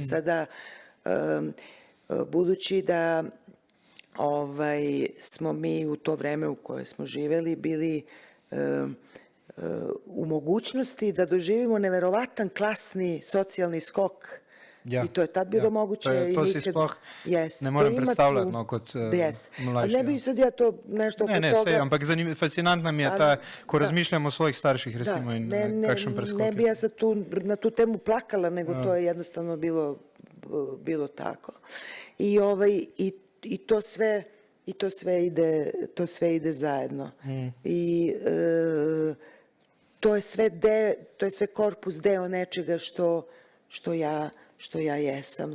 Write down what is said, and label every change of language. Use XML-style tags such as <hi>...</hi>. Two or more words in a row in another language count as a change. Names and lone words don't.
<sr>Sada, budući da smo mi u to vreme u koje smo živeli bili u mogućnosti da doživimo neverovatan klasni socijalni skok. I to je tad bilo moguće.</sr> <sl>To si sploh ne morem predstavljati kot mlajši.</sl> <sr>Ne bi sad ja to nešto oko toga...</sr> <sl>Ne, ampak fascinantna mi je ta, ko razmišljam o svojih starših, recimo, in kakšen preskok.</sl> <sr>Ne bi ja sad na tu temu plakala, nego to je jednostavno bilo tako. I to sve ide zajedno. I to je sve korpus deo nečega što ja jesam.</sr>